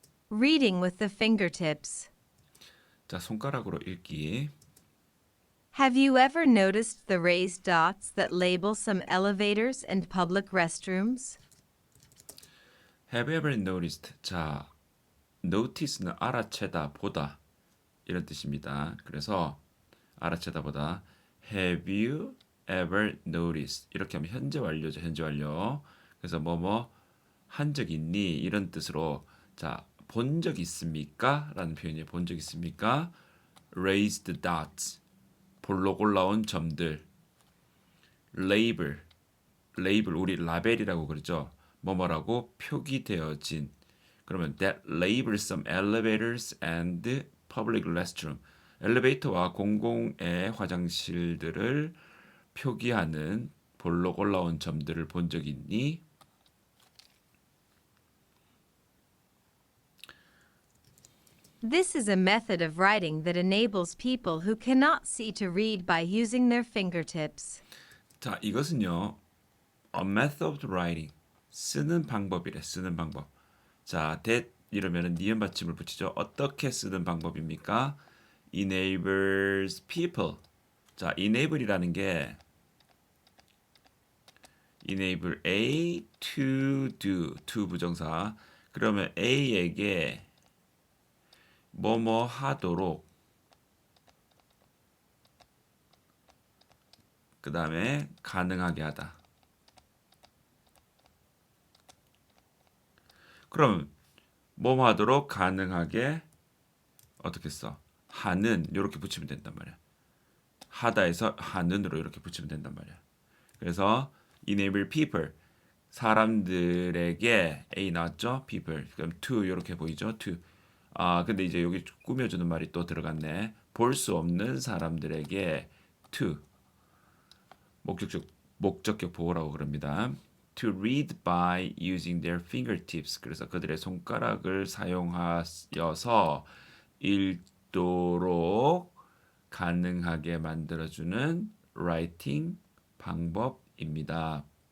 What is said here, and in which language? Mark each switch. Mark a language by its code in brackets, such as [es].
[en] Reading with the fingertips. [ko] 자, 손가락으로 읽기. [en] Have you ever noticed the raised dots that label some elevators and public restrooms? Have you ever noticed? [ko] 자, notice는 알아채다, 보다 이런 뜻입니다. 그래서 알아채다, 보다. [en] Have you ever noticed? [ko] 이렇게 하면 현재 완료죠, 현재 완료. 그래서 뭐뭐 한 적 있니? 이런 뜻으로 자, 본 적 있습니까? 라는 표현이에요. 본 적 있습니까? [en] Raised dots. [ko] 볼록 올라온 점들. Label. label 우리 라벨이라고 그러죠. 뭐뭐라고 표기되어진. 그러면 [en] that labels some elevators and public restroom. [ko] 엘리베이터와 공공의 화장실들을 표기하는 볼록 올라온 점들을 본 적 있니? [en] This is a method of writing that enables people who cannot see to read by using their fingertips. [ko] 자, 이것은요. [en] A method of writing. [ko] 쓰는 방법이래. 쓰는 방법. 자, that 이러면은 니은 받침을 붙이죠. 어떻게 쓰는 방법입니까? [en] enables people. [ko] 자, enable이라는 게 [en] enable A to do. [ko] to 부정사. 그러면 A에게 뭐뭐 하도록 그 다음에 가능하게 하다. 그럼 뭐뭐 하도록 가능하게 어떻게 써? 하는 이렇게 붙이면 된단 말이야. 하다에서 하는으로 이렇게 붙이면 된단 말이야. 그래서 enable people 사람들에게 A 나왔죠? people 그럼 to 이렇게 보이죠? to 아 근데 이제 여기 꾸며주는 말이 또 들어갔네. 볼 수 없는 사람들에게 to 목적격 보호라고 그럽니다. [en] To read by using their fingertips. [ko] 그래서 그들의 손가락을 사용하여서 읽도록 가능하게 만들어주는 writing 방법입니다.